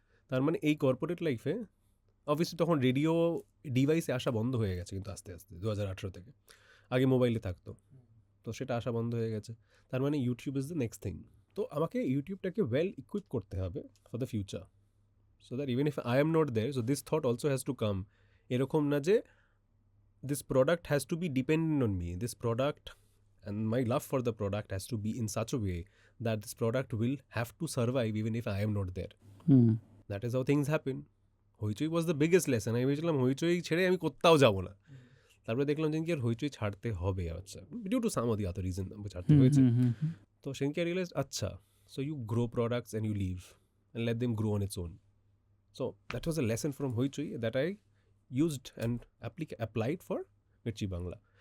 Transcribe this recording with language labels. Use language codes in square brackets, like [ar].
[bn] তার মানে এই কর্পোরেট লাইফে অবভিয়াসলি তখন রেডিও ডিভাইসে আসা বন্ধ হয়ে গেছে, কিন্তু আস্তে আস্তে 2018 থেকে, আগে মোবাইলে থাকতো, তো সেটা আসা বন্ধ হয়ে গেছে। তার মানে [en] YouTube is the next thing. [bn] তো আমাকে ইউটিউবটাকে ওয়েল ইকুইপ করতে হবে [en] For the future, so that even if I am not there, so this thought also has to come. [bn] এরকম না যে [en] This product has to be dependent on me, this product and my love for the product has to be in such a way that this product will have to survive even if I am not there. That is how things happen. Hoichoi was the biggest lesson. [bn] আমি ভেবেছিলাম হইচই ছেড়ে আমি কোথাও যাবো না, তারপরে দেখলাম যে কি আর হইচই ছাড়তে হবে, আচ্ছা [en] due to some of the other reason [bn] ছাড়তে হয়েছে। তো সেদিনকে রিয়েলাইজ, আচ্ছা [en] So you grow products and you live and let them grow on its own. So that was a lesson from Hoichoi that I used and applied for Mirchi Bangla.